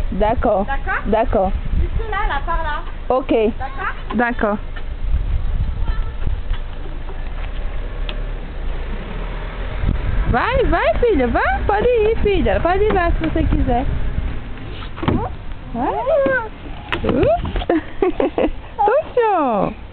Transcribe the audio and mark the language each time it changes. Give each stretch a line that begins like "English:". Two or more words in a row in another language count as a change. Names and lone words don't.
French: D'accord. D'accord? D'accord. Juste là, par là. Ok. D'accord? D'accord.
Portuguese: Vai, vai, filha, vai, pode ir, filha, pode ir lá se você quiser. Vai. Tuxo!